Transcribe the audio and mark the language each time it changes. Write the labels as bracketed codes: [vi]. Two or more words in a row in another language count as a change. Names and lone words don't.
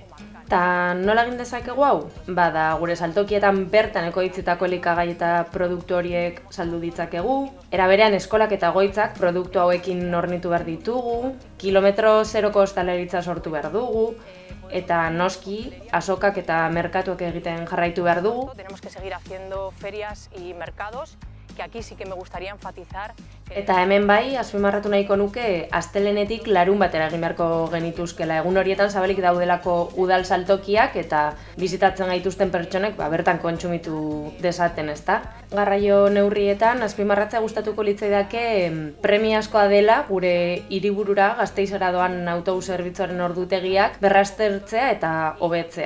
[eu] Eta nola egin dezakegu hau? Bada, gure saltokietan bertan ekoitzitako elikagai eta produktu horiek saldu ditzakegu. Era berean eskolak eta goitzak produktu hauekin hornitu behar ditugu, kilometro zeroko ostalaritza sortu behar dugu, eta noski, azokak eta merkatuak egiten jarraitu behar dugu. [es] Tenemos que seguir haciendo ferias y mercados, que aquí sí que me gustaría enfatizar. [eu] Eta hemen bai, azpimarratu nahiko nuke, astelenetik larun batera egin beharko genituzkela. Egun horietan zabalik daudelako udal saltokiak eta bizitatzen gaituzten pertsonek bertan kontsumitu dezaten, ezta? Garraio neurrietan, azpimarratzea gustatuko litzaidake premiazkoa dela gure hiriburura Gasteizera doan autobus zerbitzuaren ordutegiak berraztertzea eta hobetzea.